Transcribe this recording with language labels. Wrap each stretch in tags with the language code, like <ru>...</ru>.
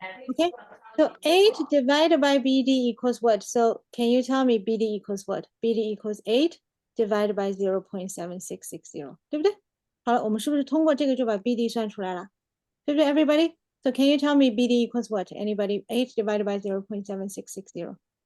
<en>Okay, so 8 divided by BD equals what? So can you tell me BD equals what? BD equals 8 divided by 0.7660,</en> <zh>对不对？好了，我们是不是通过这个就把 BD 算出来了？对不对 ，everybody?</zh> <en>So can you tell me BD equals what? Anybody? 8 divided by 0.7660.</en>